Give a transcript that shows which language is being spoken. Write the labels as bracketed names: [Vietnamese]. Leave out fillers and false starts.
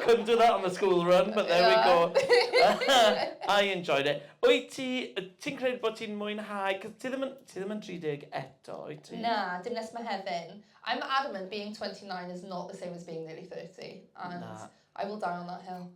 [English] Couldn't do that on the school run, but there we go. I enjoyed it. [Welsh] Wyt ti'n credu bod ti'n mwynhau, cos ti ddim yn 30 eto, wyt ti? Na, dim nes Mehefin. [English] I'm adamant being 29 is not the same as being nearly 30. And I will die on that hill.